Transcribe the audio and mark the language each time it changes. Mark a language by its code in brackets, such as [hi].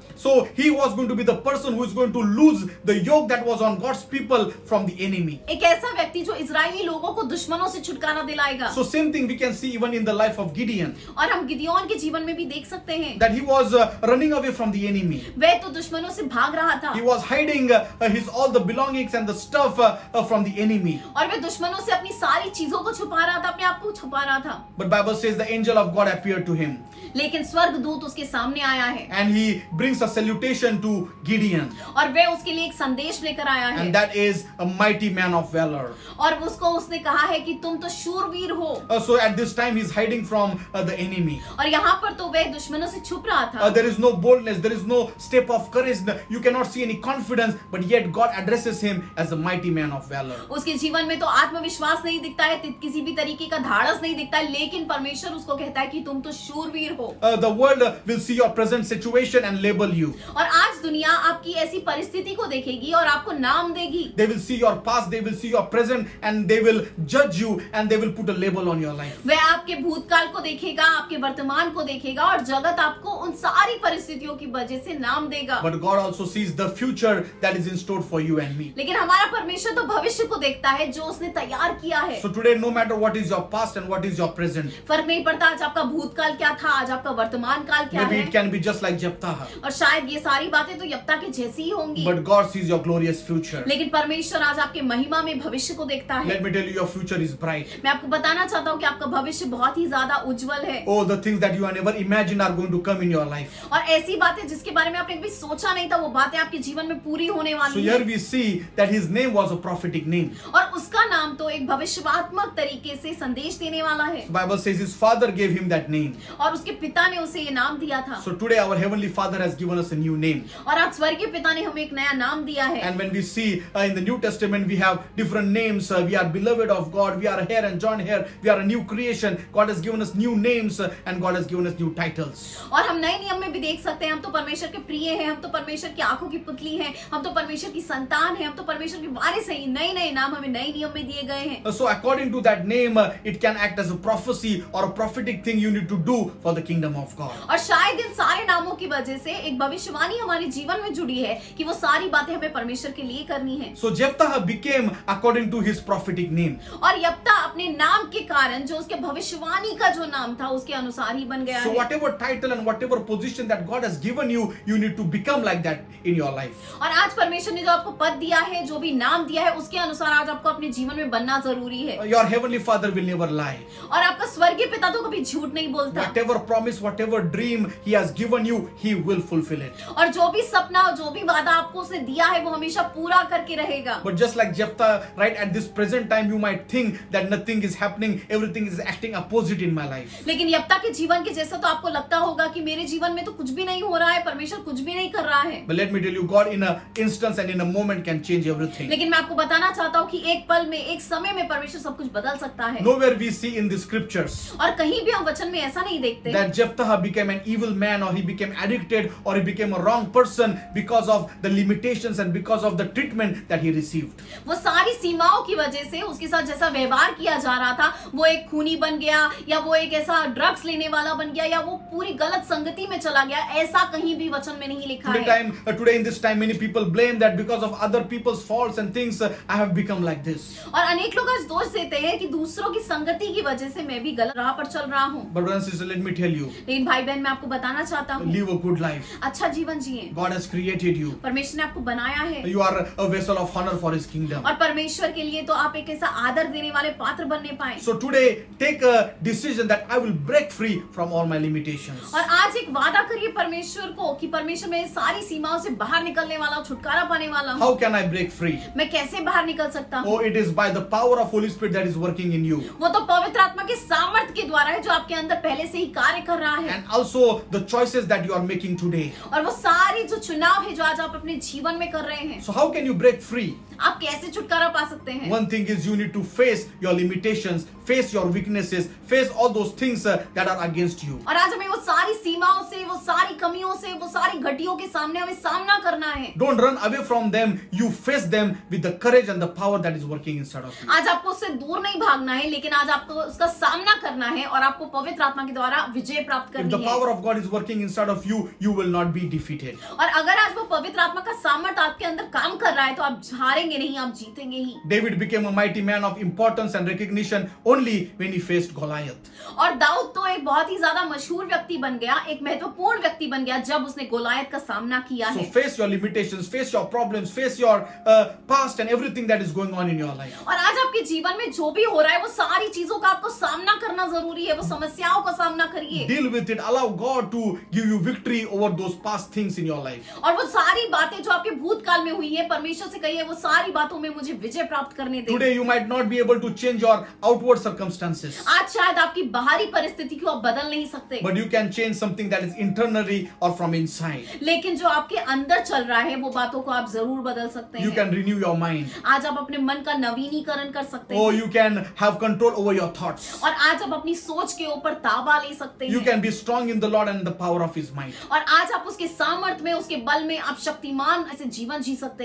[en] So he was going to be the person who is going to lose the yoke that was on God's people from the enemy. [hi] एक ऐसा व्यक्ति जो Israeli लोगों को दुश्मनों से छुटकारा दिलाएगा। [en] So same thing we can see even in the life of Gideon, [hi] और हम गिदयोन के जीवन में भी देख सकते हैं [en] that he was running away from the enemy. [hi] वह तो दुश्मनों से भाग रहा था [en] He was hiding his all the belongings and the stuff from the enemy. [hi] और वह दुश्मनों से अपनी सारी चीजों को छुपा रहा था, अपने आप को छुपा रहा था। [en] But Bible says the angel of God appeared to him [hi] लेकिन स्वर्गदूत उसके सामने आया है [en] and he brings a salutation to Gideon, [hi] और वह उसके लिए एक संदेश लेकर आया है [en] and that is a mighty man of valor. [hi] और उसको उसने कहा है कि तुम तो शूरवीर हो। [en] So at this time he's hiding from the enemy. [hi] और यहाँ पर तो वह दुश्मनों से छुप रहा था। [en] There is no boldness, there is no step of courage, you cannot see any confidence, but yet God addresses him as a mighty man of valor. [hi] उसके जीवन में तो आत्मविश्वास नहीं दिखता है, किसी भी तरीके का धाड़स नहीं दिखता है, लेकिन परमेश्वर उसको कहता है कि तुम तो शूरवीर हो। [en] The world will see your present situation and label you. [hi] और आज दुनिया आपकी ऐसी परिस्थिति को देखेगी और आपको नाम देगी। [en] They will see your past, they will see your present, and they will judge you and they will put a label on your life. [hi] वह आपके भूतकाल को देखेगा, आपके वर्तमान को देखेगा और जगत आपको उन सारी परिस्थितियों की वजह से नाम देगा। [en] But God also sees the future that is in store for you and me. [hi] लेकिन हमारा परमेश्वर तो भविष्य को देखता है जो उसने तैयार किया है। [en] So today, no matter what is your past and what is your present, [hi] फर्क नहीं पड़ता आज आपका भूतकाल क्या था, आज आपका वर्तमान काल क्या [en] maybe [hi] है, [en] it can be just like Jephthah, [hi] और शायद ये सारी बातें तो यप्ता के जैसी ही होंगी, [en] but God sees your glorious future. [hi] लेकिन परमेश्वर आज आपके महिमा में भविष्य को देखता है। [en] Let me tell you, your future is bright. [hi] मैं आपको बताना चाहता हूँ कि आपका भविष्य बहुत ही ज्यादा उज्जवल है। [en] Oh, the things that you have never imagined are going to come in your life. [hi] और ऐसी बातें जिसके बारे में आपने कभी सोचा नहीं था, वो बातें आपके जीवन में पूरी होने [en] So [hi] वाली [en] here [hi] हैं। [en] we see that his name was a prophetic name. [hi] और उसका नाम तो एक भविष्यवात्मक तरीके से संदेश देने वाला है। [en] The Bible says his father gave him that name. [hi] और उसके पिता ने उसे ये नाम दिया था। [en] So today our heavenly Father has given us a new name. [hi] और आज स्वर्गीय पिता ने हमें एक नया नाम दिया है। [en] And when we see in the New Testament, we have different names. We are beloved of God. We are hair and joint hair. We are a new creation. God has given us new names and God has given us new titles. [hi] और हम नए नियम में भी देख सकते हैं, हम तो परमेश्वर के प्रिय हैं, हम तो परमेश्वर की आंखों की पुतली हैं, हम तो परमेश्वर की संतान हैं, हम तो परमेश्वर के वारिस हैं। नए नए नाम हमें नए नियम में दिए गए हैं। [en] So according to that name, it can act as a prophecy or a prophetic thing you need to do for the kingdom of God. [hi] और शायद इन सारे नामों की वजह से एक भविष्यवाणी हमारे जीवन में जुड़ी है कि वो सारी बातें हमें परमेश्वर के लिए करनी है। [en] So Jephthah became according to his prophetic name. [hi] और यप्ता अपने नाम के कारण जो उसके भविष्यवाणी का जो नाम था उसके अनुसार ही बन गया [en] So [hi] है। [en] whatever title and whatever position that God has given you, you need to become like that in your life. [hi] और आज परमेश्वर ने जो आपको पद दिया है, जो भी नाम दिया है, उसके अनुसार आज आपको अपने जीवन में बनना जरूरी है। [en] Your heavenly Father will never lie. [hi] और आपका स्वर्गीय पिता तो कभी झूठ नहीं बोलता। [en] Whatever promise, whatever dream He has given you, He will fulfill it. [hi] और जो भी सपना, जो भी वादा आपको उसने दिया है, वो हमेशा पूरा करके रहेगा। [en] But just like Jephthah, right at this present time, you might think that nothing is happening, everything is acting opposite in my life. [hi] लेकिन यप्ता के जीवन के जैसा तो आपको लगता होगा कि मेरे जीवन में तो कुछ भी नहीं हो रहा है, परमेश्वर कुछ भी नहीं कर रहा है। [en] But let me tell you, God in an instance and in a moment can change everything. [hi] लेकिन मैं आपको बताना चाहता हूँ कि एक पल में, एक समय में परमेश्वर सब कुछ बदल सकता है। [en] Nowhere we see in the scriptures [hi] और कहीं भी हम वचन में ऐसा नहीं देखते [en] that Jephthah became an evil man, or he became addicted, or he became a wrong person because of the limitations and because of the treatment that he received. [hi] वो सारी सीमाओं की वजह से उसके साथ जैसा व्यवहार किया जा रहा था, वो एक खूनी बन गया, या वो एक ऐसा ड्रग्स लेने वाला बन गया, या वो पूरी गलत संगति में चला गया, ऐसा कहीं भी वचन में नहीं लिखा है। [en] Today in this time, many people blame that because of other people's faults and things, I have become like this. [hi] और अनेक लोग आज दोष देते हैं कि दूसरों की संगति की वजह से मैं भी गलत राह पर चल रहा हूँ। [en] But brothers and sisters, let me tell you, [hi] लेकिन भाई बहन, मैं आपको बताना चाहता हूँ, [en] live a good life. [hi] अच्छा जीवन जिए। [en] God has created you. [hi] परमेश्वर ने आपको बनाया है, [en] You are a vessel of honor for His kingdom. [hi] और परमेश्वर के लिए तो आप एक ऐसा आदर देने वाले पात्र बनने पाए। [en] So today, take a decision that I will break free from all my limitations. [hi] और आज एक वादा करिए परमेश्वर को कि परमेश्वर मैं सारी सीमाओं से बाहर निकलने वाला हूँ, छुटकारा पाने वाला हूँ। [en] How can I break free? [hi] मैं कैसे बाहर निकल सकता हूँ? [en] Oh, it is by the power of Holy Spirit that is working in you. [hi] वो तो पवित्र आत्मा के सामर्थ्य के द्वारा है जो आपके अंदर पहले से ही कार्य कर रहा है। [en] And also the choices that you are making today. [hi] और वो सारी जो चुनाव है जो आज आप अपने जीवन में कर रहे हैं, [en] So how can you break free? [hi] आप कैसे छुटकारा पा सकते हैं? [en] One thing is you need to face your limitations, face your weaknesses, face all those things that are against you. [hi] और आज हमें वो सारी सीमाओं से, वो सारी कमियों से, वो सारी घटियों के सामने हमें सामना करना है। [en] Don't run away from them. You face them with the courage and the power that is working inside of you. [hi] आज आपको उससे दूर नहीं भागना है, लेकिन आज आपको उसका सामना करना है और आपको पवित्र आत्मा के द्वारा विजय प्राप्त [en] If [hi] करनी [en] the [hi] है। [en] power of God is working inside of you, you will not be defeated. [hi] और अगर आज वो पवित्र आत्मा का सामर्थ्य आपके अंदर काम कर रहा है तो आप हारेंगे नहीं, आप जीतेंगे ही। [en] David became a mighty man of importance and recognition only when he faced Goliath. [hi] और दाऊद तो एक बहुत ही ज्यादा मशहूर व्यक्ति बन गया, एक महत्वपूर्ण व्यक्ति बन गया जब उसने गोलायत का सामना किया [en] So [hi] है। [en] face your limitations, face your problems, face your past and everything that is going on in your life. [hi] और आज आपके जीवन में जो भी हो रहा है वो सारी चीजों का आपको सामना करना जरूरी है, वो समस्याओं का सामना करिए। [en] Deal with it. Allow God to give you victory over those past things in your life. [hi] और वो सारी बातें जो आपके भूतकाल में हुई है, परमेश्वर से कहिए वो सारी बातों में मुझे विजय प्राप्त करने दे। [en] Today you might not be able to change your outward circumstances, [hi] आज शायद आपकी बाहरी परिस्थिति को आप बदल नहीं सकते, [en] but you can change something that is internally or from inside. [hi] लेकिन जो आपके अंदर चल रहा है वो बातों को आप जरूर बदल सकते [en] You [hi] हैं। [en] can renew your mind. [hi] आज आप अपने मन का नवीनीकरण कर सकते [en] Oh, [hi] हैं, [en] you can have control over your thoughts. [hi] और आज आप अपनी सोच के ऊपर ताबा ले सकते [en] You [hi] हैं, [en] can be strong in the Lord and the power of His might. [hi] और आज आप उसके सामर्थ्य में, उसके बल में आप शक्तिमान ऐसे जीवन जी सकते